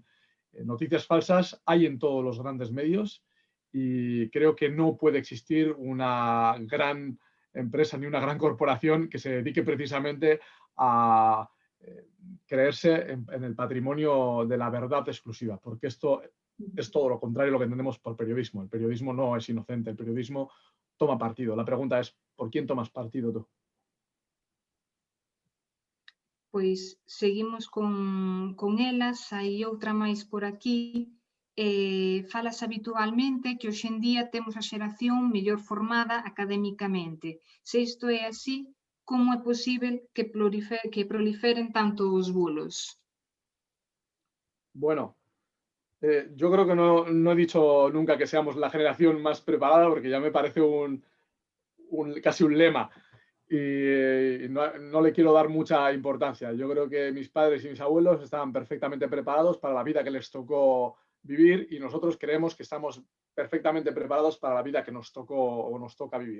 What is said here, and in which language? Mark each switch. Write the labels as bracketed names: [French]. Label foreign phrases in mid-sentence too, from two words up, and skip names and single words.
[Spanish] Noticias falsas hay en todos los grandes medios y creo que no puede existir una gran empresa ni una gran corporación que se dedique precisamente a creerse en el patrimonio de la verdad exclusiva, porque esto es todo lo contrario a lo que entendemos por periodismo. El periodismo no es inocente, el periodismo toma partido. La pregunta es, ¿por quién tomas partido tú? [Galician] Pois seguimos con elas. Hai outra máis por aquí. Falas habitualmente que hoxe en día temos a xeración mellor formada académicamente. Se isto é así, como é posible que proliferen tanto os bulos? [Spanish] Bueno, yo creo que no he dicho nunca que seamos la generación más preparada, porque ya me parece casi un lema. Y no le quiero dar mucha importancia. Yo creo que mis padres y mis abuelos estaban perfectamente preparados para la vida que les tocó vivir y nosotros creemos que estamos perfectamente preparados para la vida que nos tocó o nos toca vivir.